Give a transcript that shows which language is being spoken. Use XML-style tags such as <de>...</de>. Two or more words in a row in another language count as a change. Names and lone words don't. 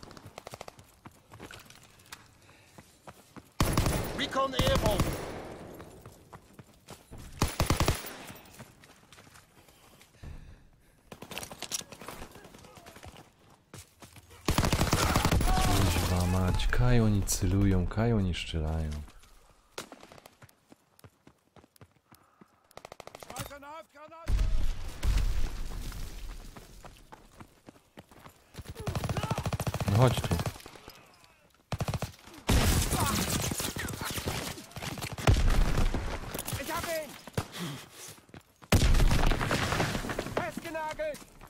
<en>Recon airborne!</en> <pl>Kuźwa mać, kaj oni celują, kaj oni strzelają.</pl> <de>Schmeiß eine Handgranate!</de> <pl>No chodź tu.</pl> <de>Ich hab ihn! Festgenagelt!</de>